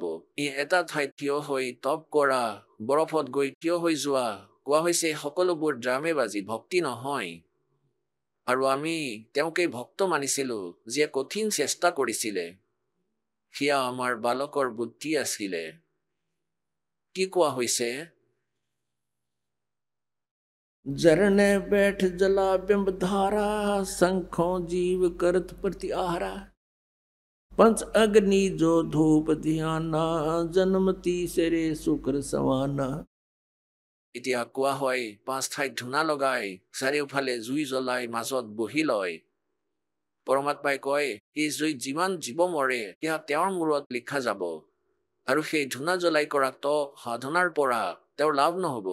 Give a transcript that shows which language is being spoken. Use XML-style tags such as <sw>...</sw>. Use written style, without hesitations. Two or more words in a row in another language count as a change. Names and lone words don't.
<as>এটা ঠাইত থিয় হৈ তপ কৰা, বৰফত গৈ থিয় হৈ যোৱা, কোৱা হৈছে সকলোবোৰ ড্ৰামেবাজি, ভক্তি নহয়। আৰু আমি তেওঁকেই ভক্ত মানিছিলোঁ, যিয়ে কঠিন চেষ্টা কৰিছিলে। সেয়া আমাৰ বালকৰ বুদ্ধি আছিলে। কি কোৱা হৈছে?</as> <hi>जरने बैठ जला बिंब धारा, संखों जीव करत प्रति आहारा, पंच अग्नि जो धूप ध्याना, जन्मती सेरे शुक्र सवाना।</hi> <as>এতিয়া কোৱা হয় 5 ঠাইত ধূনা লগাই, চাৰিওফালে জুই জ্বলাই মাজত বহি লয়। পৰমাত্মাই কয়, এই জুইত যিমান জীৱ মৰে সেয়া তেওঁৰ মূৰত লিখা যাব। আৰু সেই ধূনা জ্বলাই কৰা সাধনাৰ পৰা তেওঁৰ লাভ নহ'ব।</as>